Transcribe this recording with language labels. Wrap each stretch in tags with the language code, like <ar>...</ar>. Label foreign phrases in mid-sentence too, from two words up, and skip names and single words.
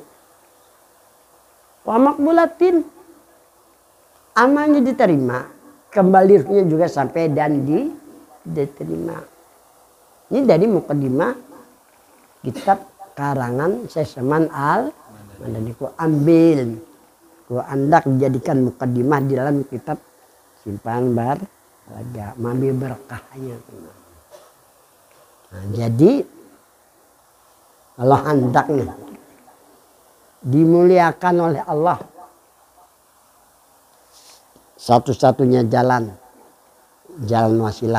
<ar>Wa makbulatin.</ar> <id>Amalnya diterima. Kembalinya juga sampai dan diterima. Ini dari mukadimah kitab karangan Syekh Al-Madani.</id> <bjn>Ku ambil. Ku andak dijadikan mukadimah di dalam kitab Simpanan Berharga. Mambil berkahnya.</bjn> <id>Nah, jadi kalau hendak nih dimuliakan oleh Allah, satu-satunya jalan wasilah.</id>